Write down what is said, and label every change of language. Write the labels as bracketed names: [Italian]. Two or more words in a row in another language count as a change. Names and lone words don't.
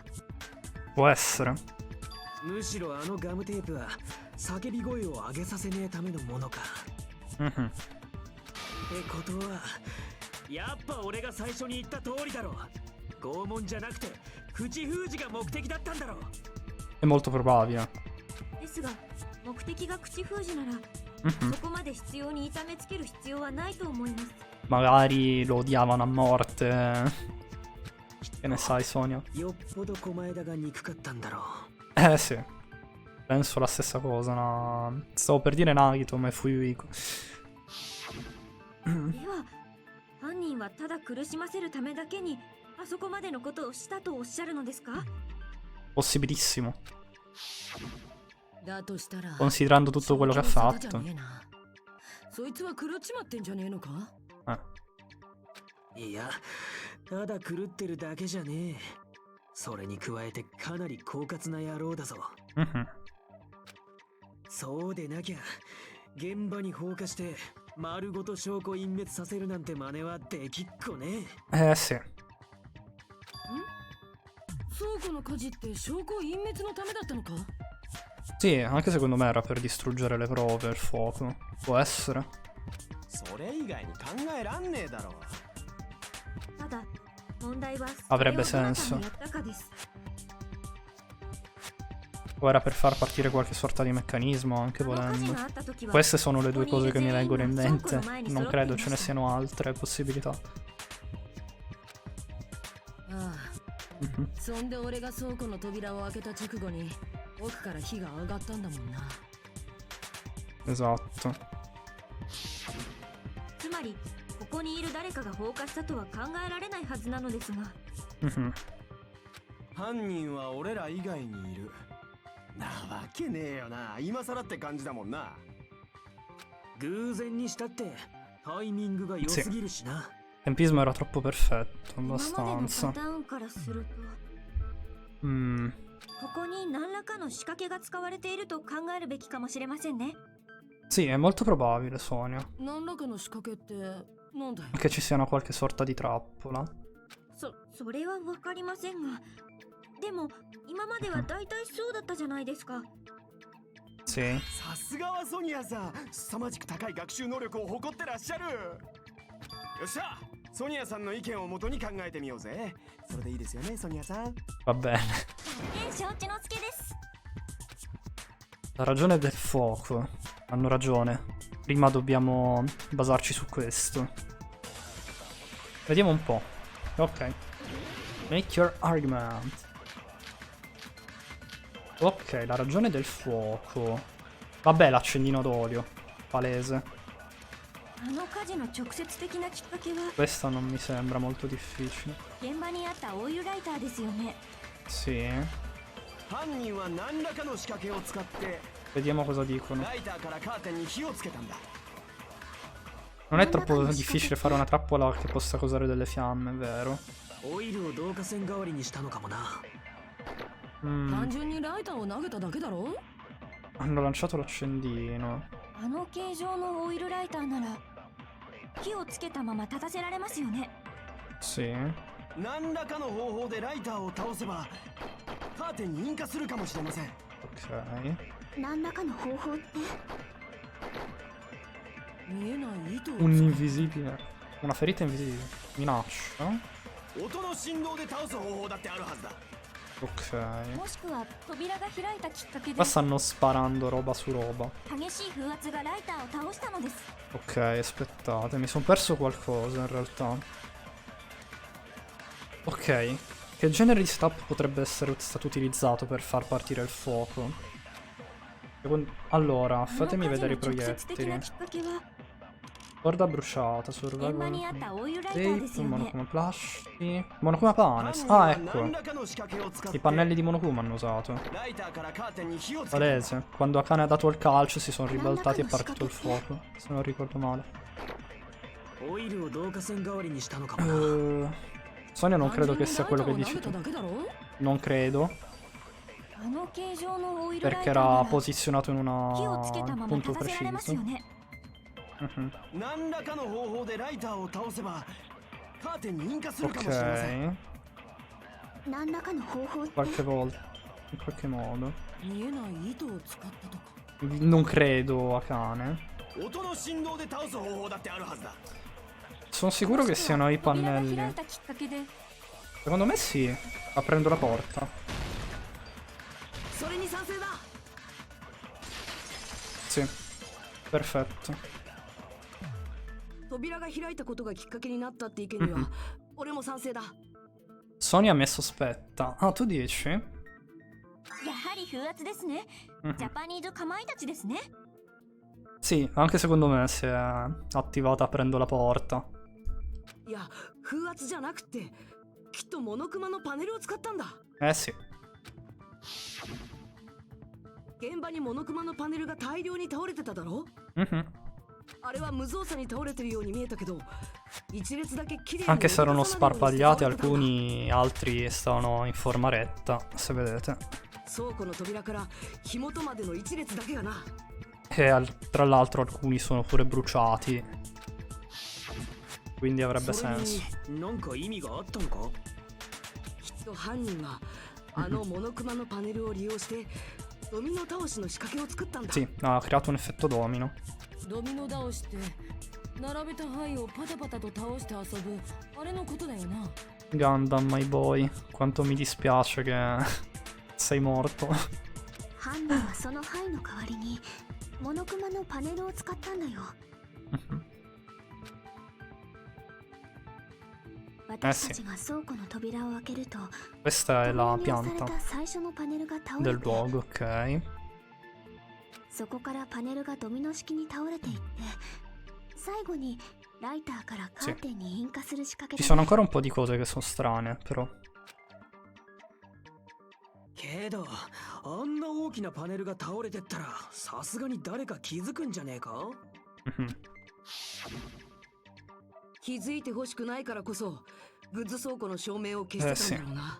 [Italian] Può essere. [Japanese] むしろあのガムテープは叫び声を上げさせねえためのものか。 Mhm. ってことはやっぱ俺が最初に言った通りだろ。拷問じゃなくて口封じが目的だったんだろ。 [Italian] È molto probabile. [Japanese] ですが目的が口封じなら Mhm. そこまで必要に痛めつける必要はないと思います。 [Italian] Magari lo odiavano a morte. Che ne sai, Sonia? [Japanese] よっぽど狛枝が憎かったんだろ [Italian] Sì. Penso la stessa cosa. No. Stavo per dire Nagito, ma fu Yuiko. [Japanese] では犯人はただ苦しませるためだけにあそこまでのことをしたとおっしゃるのですか。 [Italian] Possibilissimo. [Japanese] だとしたら [Italian] Considerando tutto quello che ha [Japanese] 正気の沙汰じゃ [Italian] fatto. [Japanese] ねえな。そいつは狂っちまってんじゃねえのか。いや、ただ狂ってるだけじゃねえ。それに加えてかなり狡猾な野郎だぞ。 Mhm. そうでなきゃ現場に放火して丸ごと証拠隠滅させるなんて真似はできっこね。 [Italian] Sì. [Japanese] 倉庫の火事って証拠隠滅のためだったのか。 [Italian] Sì, anche secondo me era per distruggere le prove, il fuoco. Può essere. [Japanese] それ以外に考えらんねえだろ。ただ問題は [Italian] Avrebbe [Japanese] それをどなた [Italian] senso. [Japanese] がやったかです。 [Italian] O era per far partire qualche sorta di meccanismo, anche [Japanese] あの火事 [Italian] volendo. [Japanese] があった時は [Italian] Queste sono le due [Japanese] ここに [Italian] cose che [Japanese] い [Italian] mi [Japanese] る全員 [Italian] vengono in [Japanese] が倉庫 [Italian] mente. [Japanese] の前に [Italian] Non [Japanese] 揃ってい [Italian] credo [Japanese] ま [Italian] ce ne [Japanese] した。 [Italian] siano altre possibilità. [Japanese] ああ、 Mhm. そんで俺が倉庫の扉を開けた直後に奥から火が上がったんだもんな。 [Italian] Esatto. [Japanese] つまりこにいる誰かが放火したとは考えられないはずなのですが。 Mhm. 犯人は俺ら以外にいる。なわけねえよな。今更って感じだもんな。偶然にしたってタイミングが良すぎるしな。 [Italian] Tempismo era troppo perfetto, [Japanese] 今までのパ [Italian] abbastanza. [Japanese] ターンからすると、 Mm. ここに何らかの仕掛けが使われていると考えるべきかもしれませんね。 [Italian] Sì, è molto probabile, Sonia, [Japanese] 何らかの仕掛けってなんだよ。 [Italian] che ci sia una qualche sorta di trappola. [Japanese] それはわかりませんが、でも今までは大体そうだったじゃないですか。 [Italian] Sì. [Japanese] さすがはソニアさん、凄まじく高い学習能力を誇ってらっしゃる。よっしゃ、ソニアさんの意見をもとに考えてみようぜ。それでいいですよね、ソニアさん。 [Italian] Va bene. [Japanese] 承知の助です。 [Italian] La ragione del fuoco. Hanno ragione. Prima dobbiamo basarci su questo. Vediamo un po'. Ok. [English] Make your argument. [Italian] Ok, la ragione del fuoco. Vabbè, l'accendino d'olio. Palese. [Japanese] あの火事の直接的なきっかけは [Italian] Questa non mi sembra molto difficile. [Japanese] 現場にあったオイルライターですよね。 [Italian] Sì. [Japanese] 犯人は何らかの仕掛けを使って [Italian] Vediamo cosa dicono. [Japanese] ライターからカーテンに火をつけたんだ。 [Italian] Non è troppo difficile fare una trappola che possa causare delle fiamme, vero? [Japanese] オイルを導火線代わりにしたのかもな。 Mm. 単純にライターを投げただけだろ。 [Italian] Hanno lanciato l'accendino. [Japanese] あの形状のオイルライターなら火をつけたまま立たせられますよね。 [Italian] Sì. [Japanese] 何らかの方法でライターを倒せばカーテンに引火するかもしれません。 [Italian] Ok. [Japanese] 何らかの方法って見えない糸を [Italian] Un invisibile. Una ferita invisibile. Minaccia. [Japanese] 音の振動で倒す方法だってあるはずだ。 [Italian] Ok. [Japanese] もしくは扉が開いたきっかけで [Italian] Qua stanno sparando roba su roba. [Japanese] 激しい風圧がライターを倒したのです。 [Italian] Ok, aspettate, mi sono perso qualcosa in realtà. Ok. Che genere di setup potrebbe essere stato utilizzato per far partire il fuoco? Allora, [Japanese] あの [Italian] fatemi [Japanese] 火事の [Italian] vedere i [Japanese] 直接的 [Italian] proiettili. [Japanese] なきっかけは [Italian] Corda bruciata, [Japanese] 現場にあっ [Italian] survival [Japanese] たオイルライターです [Italian] tape, [Japanese] よね。 [Italian] monokuma plasci. Monokuma panes. [Japanese] 犯人 [Italian] Ah, [Japanese] は [Italian] ecco. [Japanese] 何らかの仕掛けを使って [Italian] I pannelli di Monokuma hanno usato. [Japanese] ライターからカーテンに火をつけた。 [Italian] Palese. Quando Akane ha dato il calcio si sono ribaltati e è partito il fuoco. Se non ricordo male. [Japanese] オイルを導火線代わりにしたのかもな。 [Italian] Sonia non credo che sia quello che [Japanese] 単純 [Italian] dici [Japanese] にライターを投げ [Italian] tu. [Japanese] ただけだろ。 [Italian] Non credo. [Japanese] あの形状のオイルライ [Italian] Perché [Japanese] ターな [Italian] era [Japanese] ら [Italian] posizionato in [Japanese] 火をつけた [Italian] un [Japanese] まま [Italian] punto [Japanese] 立たせられますよ [Italian] preciso. [Japanese] ね。 Mhm. 何らかの方法でライターを倒せばカーテンに引火するかもしれません。 [Italian] Ok. [Japanese] 何らかの方法って [Italian] Qualche volta. In qualche modo. [Japanese] 見えない糸を使ったとか。 [Italian] Non credo Akane. [Japanese] 音の振動で倒す方法だってあるはずだ。 [Italian] Sono sicuro che siano i [Japanese] 扉が開 [Italian] pannelli. [Japanese] いたきっかけで [Italian] Secondo me sì. Aprendo la porta. [Japanese] それに賛成だ。 [Italian] Sì. Perfetto. [Japanese] 扉が開いたことがきっかけになったって意見には俺も賛成だ。 [Italian] Sonia mi sospetta. Ah, tu dici? [Japanese] やはり風圧ですね。 Mhm. ジャパニーズかまいたちですね。 [Italian] Sì, anche secondo me si è attivata aprendo la porta. [Japanese] いや、風圧じゃなくてきっとモノクマのパネルを使ったんだ。 [Italian] Eh sì. [Japanese] 現場にモノクマのパネルが大量に倒れてただろ。 Mhm. あれは無造作に倒れてるように見えたけど、一列だけ綺麗に [Italian] Anche se erano [Japanese] 折り重なるように [Italian] sparpagliati [Japanese] 倒れてたんだ。 [Italian] alcuni, altri stavano in forma retta, se vedete. [Japanese] 倉庫の扉から火元までの一列だけがな。 [Italian] E tra l'altro alcuni sono pure bruciati. Quindi avrebbe [Japanese] それ [Italian] senso. [Japanese] になんか意味があったのか。きっと犯人はあのモノクマのパネルを利用してドミノ倒しの仕掛けを作ったんだ。 [Italian] Sì, ha creato un effetto domino. [Japanese] ドミノ倒しって並べた牌をパタパタと倒して遊ぶあれのことだよな。 [Italian] Gundam, [English] my boy, [Italian] quanto mi dispiace che sei morto. [Japanese] 犯人はその牌の代わりにモノクマのパネルを使ったんだよ。私たちが倉庫の扉を開けると [Italian] Questa è la [Japanese] 投入され [Italian] pianta [Japanese] た最初のパネルが倒 [Italian] del [Japanese] れて [Italian] luogo, ok. [Japanese] そこからパネルがドミノ式に倒れていって最後にライターからカーテンに引火する仕掛け [Italian] Ci [Japanese] だ [Italian] sono [Japanese] ね。 [Italian] ancora un po' di cose che sono strane, però. [Japanese] けどあんな大きなパネルが倒れてったらさすがに誰か気づくんじゃねえか？ Mhm. 気づいてほしくないからこそグッズ倉庫の照明を消してたんだろうな。